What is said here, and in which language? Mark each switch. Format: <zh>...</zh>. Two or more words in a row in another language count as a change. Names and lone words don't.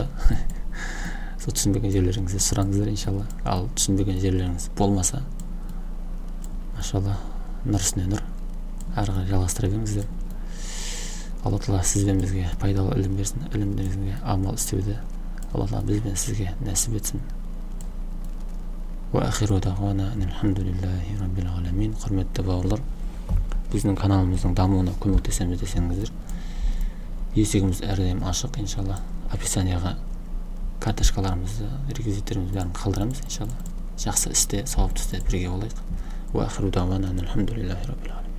<kk>Сол түсінбеген жерлеріңізді сұраңыздар иншалла. Ал түсінбеген жерлеріңіз болмаса, машалла, нұр үстіне нұр, ары қарай жалғастыра беріңіздер. Алла Тағала сіз бен бізге пайдалы ілім берсін, ілімдеріңізге амал істеуді Алла Тағала біз бен сізге нәсіп етсін.</kk> <ar>وآخر دعوانا الحمد لله رب العالمين.</ar> <kk>Құрметті бауырлар, біздің каналымыздың дамуына көмектесеміз десеңіздер, есігіміз әрдайым ашық иншалла. Описанияға карточкаларымызды, реквизиттерімізді бәрін қалдырамыз иншалла. Жақсы істе, сауапты істе бірге болайық.</kk> <ar>وآخر دعوانا الحمد لله رب العالمين.</ar>